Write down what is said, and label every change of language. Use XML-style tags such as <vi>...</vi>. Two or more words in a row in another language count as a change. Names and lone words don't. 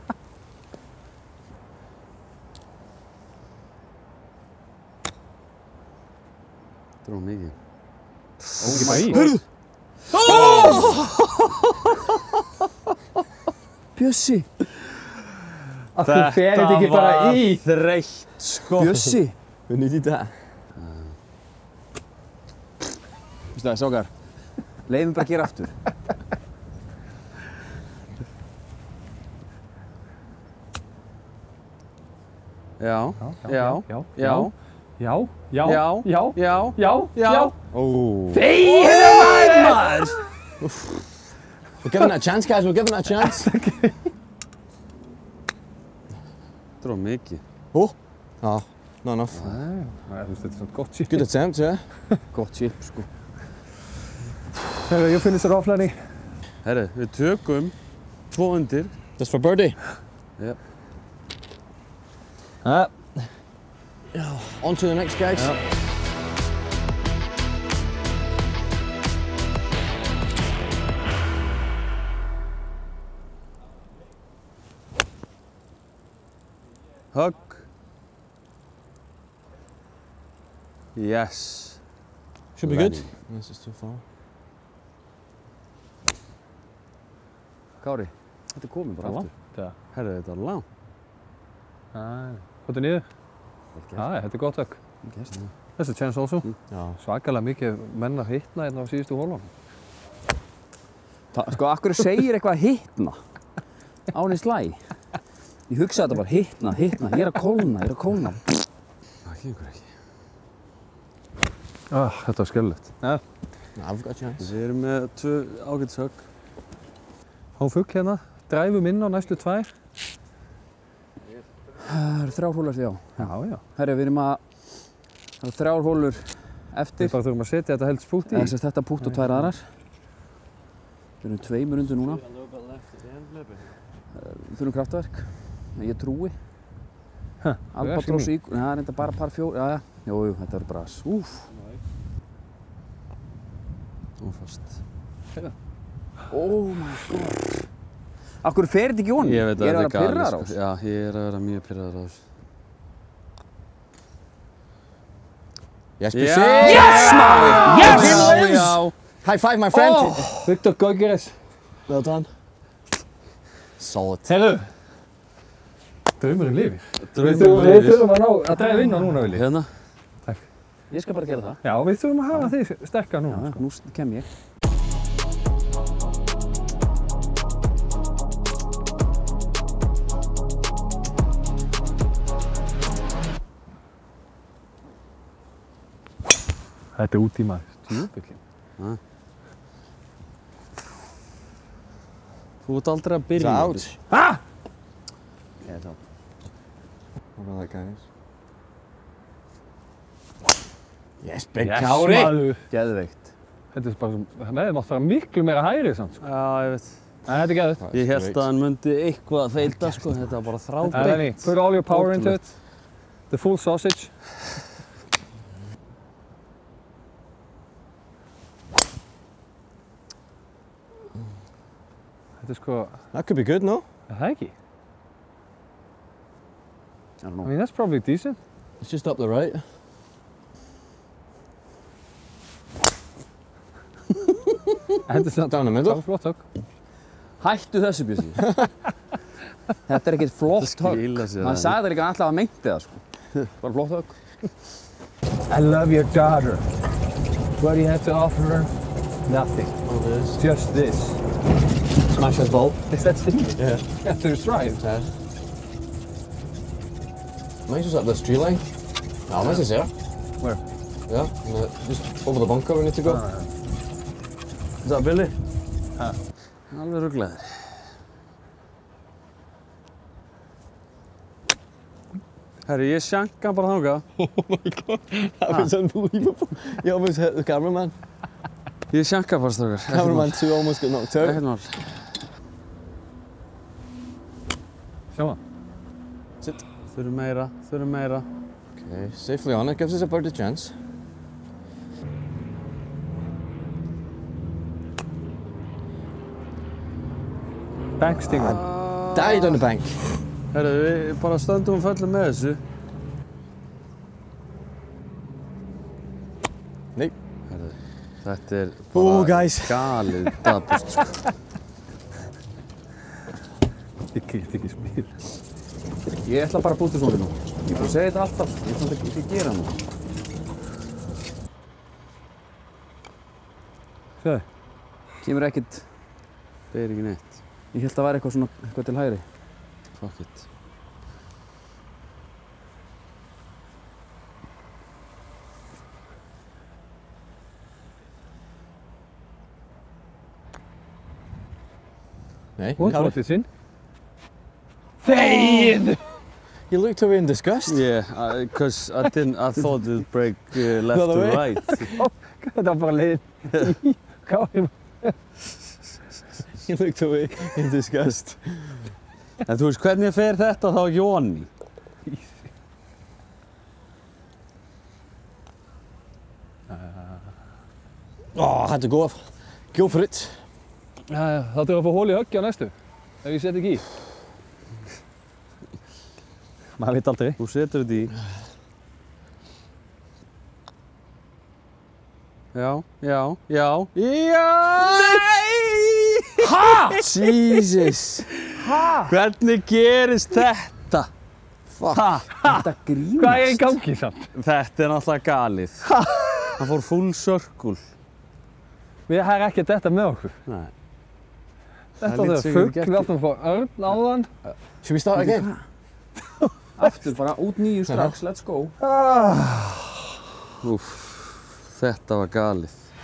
<is>Þetta er mikið. Ekki bara í. Bjössi. Af hverju fer þetta ekki bara í? Þetta var þreytt, sko. Bjössi.</is> <en>We needed that.</en> <is>Vistu það, sákar. Leifum bara að gera aftur. Já. Oh. Þegiðu maður!</is> <en>We're giving it a chance, guys. We're giving it a chance.</en> <is>Þetta var mikið.</is> <en>Oh. Ah, not enough.</en> <is>Nei, þú veist, þetta er svona gott chip.</is> <en>Good attempt, yeah.</en> <is>Gott chip, sko.</is> <en>You finish it off, Lenny.</en> <is>Herri, við tökum 2 undir.</is> <en>Just for birdie. Yep. On to the next, guys. Hug. Yes. Should be good. This is too far.</en> <is>Kári, þetta er komið bara aftur. Herri, þetta var langt. Hvað er niður? Þetta er gott högg.</is> <en>That's a chance also.</en> <is>Svakalega mikið menn að hitna hérna á síðustu hólunum. Sko, akkur segir eitthvað hitna á henni slæ. Ég hugsa þetta bara hitna. Ég er að kólna. Það gengur ekki. Þetta var skellilegt.</is> <en>I've got a chance.</en> <is>Við erum með 2 ágætis högg. Há fugl hérna, dræfum inn á næstu 2. Það eru 3 hólur eftir, já. Já. Herri, við erum að... Það eru 3 hólur eftir. Við bara þurfum að setja þetta helst pútt í. Þetta pútt og 2 aðrar. Við erum 2 undir núna. Við þurfum kraftverk. Ég trúi. Albatross í... Það er enda bara par 4. Já. Jú, þetta verður bras. Úff. Ófast.</is> <en>Oh my god.</en> <is>Akkur fer þetta ekki honum? Ég veit að þetta er galið, pirraður á þessu. Já, ég er að vera mjög pirraður á þessu.</is> <en>Yes, Yes,</en> <is>maður!</is> <en>Yes! Já! High five, my friend! Viktor Göggeres. Well done. Solid.</en> <is>Herru! Draumurinn lifir. Draumurinn Við lifir. þurfum að dræfa inn á núna, Vili. Hérna? Ég skal bara gera það. Já, við þurfum að hafa þig sterkar núna. Já, nú kem ég. Þetta er út í maður. Stjúpillin. Þú ert aldrei að byrja.</is> <en>It's out. Ah!</en> <is>Ég er þá.</is> <en>What about that, guys? Yes, big Yes, Kári!</en> <is>maður. Geðveikt. Þetta er bara, með mátt fara miklu meira hægri samt, sko. Já, ég veit. En þetta er geðvægt. Ég held að hann myndi eitthvað að feilda, sko. Þetta var bara þrábeitt.</is> <en>Put all your power into it. The full sausage.</en> <is>Þetta er sko,</is> <en>That could be good, no?</en> <is>er það ekki?</is> <en>I don't I know. mean, that's probably decent. It's just up the right.</en> <is>Þetta er samt</is> <en>Down the middle.</en> <is>flott högg. Hættu þessu, Bjössi. Þetta er ekkert flott högg. Skila sér Hann sagði það líka alltaf að meinti það, sko. Bara flott högg.</is> <en>I love your daughter. What do you have to offer her? Nothing. Just this. Smash his ball. Is that it? Yeah. After the stride. Mine's just up this tree line. No, mine's is there. Where? Yeah, just over the bunker we need to go. Is that Billy?</en> <is>Alveg ruglaður. Herri, ég sjanka hann bara þangað.</is> <en>Oh my god, that was unbelievable. You almost hit the cameraman.</en> <is>Ég sjanka bara, strákar.</is> <en>Cameraman 2 almost got knocked out.</en> <is>Ekkert mál. Sjá það.</is> <en>Sit.</en> <is>Þurfum meira, þurfum meira.</is> <en>Okay, safely on it, gives us a birdie chance. Bank stinger. Died on the bank.</en> <is>Herri, við bara stöndum og föllum með þessu. Nei. Herri, þetta er</is> <en>Oh,</en> <is>bara</is> <en>guys.</en> <is>galið dapurt, sko. Ég get ekki spil. Ég ætla bara að búta svona nú. Ég bara segi þetta alltaf. Ég ætla ekki að gera nú. Sjáðu. Kemur ekkert. Það er ekki neitt. Ég held að það væri eitthvað svona, eitthvað til hægri.</is> <en>Fuck it.</en> <is>Nei,</is> <en>What?</en> <is>Kári.</is> <en>What is in? Þegið! You looked away in disgust. Yeah, because I thought it would break left The other to way? right.</en> <is>Þetta var bara leiðin. Kári.</is> <en>You looked away in disgust.</en> <is>En þú veist, hvernig fer þetta þá Jóni?</is> <en>Oh, I had to go off. Go for it.</en> <is>Já, þá þurfum að fá hól í höggja á næstu. Ef ég set ekki í. Maður veit aldrei. Þú setur þetta í. Já, já, já. Já! Nei! Ha! Jesus. Hvernig gerist þetta?</is> <en>Fuck. Ha?</en> <is>Þetta grínast. Hvað er í gangi samt? Þetta er náttúrulega galið. Hann fór</is> <en>full circle.</en> <is>Við erum ekki þetta með okkur. Nei. Þetta lít var sig fugl, ekki við áttum að fá örn áðan.</is> <en>Should we start again?</en> <is>Aftur bara út nýju strax,</is> <en>let's go.</en> <is>Úff, þetta var galið.</is>